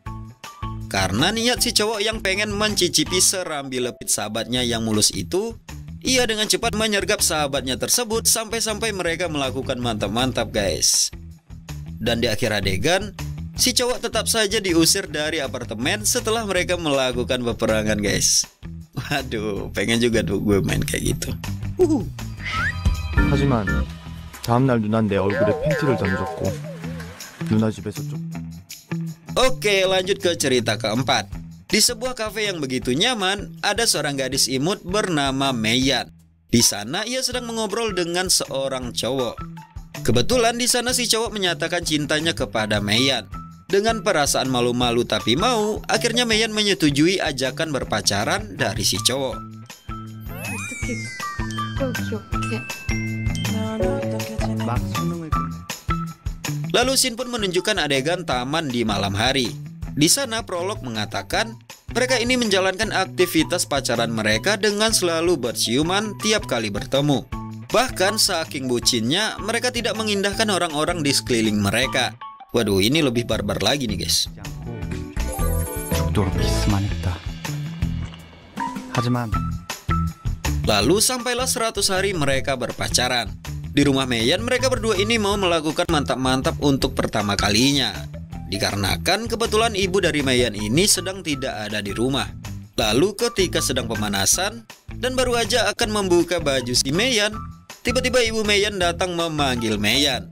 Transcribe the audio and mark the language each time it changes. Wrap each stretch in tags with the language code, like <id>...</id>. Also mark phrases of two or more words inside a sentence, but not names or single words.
<id>Karena niat si cowok yang pengen mencicipi serambi lepit sahabatnya yang mulus itu, ia dengan cepat menyergap sahabatnya tersebut sampai-sampai mereka melakukan mantap-mantap guys. Dan di akhir adegan, si cowok tetap saja diusir dari apartemen setelah mereka melakukan peperangan guys. Waduh, pengen juga tuh gue main kayak gitu.</id> <ko>하지만 다음날 누난 내 얼굴에 팬티를 던졌고 누나 집에서 쫓</ko> <id>Oke, lanjut ke cerita keempat. Di sebuah kafe yang begitu nyaman, ada seorang gadis imut bernama Meiyan. Di sana ia sedang mengobrol dengan seorang cowok. Kebetulan di sana si cowok menyatakan cintanya kepada Meiyan. Dengan perasaan malu-malu tapi mau, akhirnya Meiyan menyetujui ajakan berpacaran dari si cowok.</id> <ko>막 수능을 끝내</ko> <id>Lalu Shin pun menunjukkan adegan taman di malam hari. Di sana prolog mengatakan mereka ini menjalankan aktivitas pacaran mereka dengan selalu berciuman tiap kali bertemu. Bahkan saking bucinnya mereka tidak mengindahkan orang-orang di sekeliling mereka. Waduh, ini lebih barbar lagi nih guys.</id> <ko>죽도록 키스만 했다. 하지만</ko> <id>Lalu sampailah 100 hari mereka berpacaran. Di rumah Meiyan mereka berdua ini mau melakukan mantap-mantap untuk pertama kalinya. Dikarenakan kebetulan ibu dari Meiyan ini sedang tidak ada di rumah. Lalu ketika sedang pemanasan dan baru aja akan membuka baju si Meiyan, tiba-tiba ibu Meiyan datang memanggil Meiyan.</id>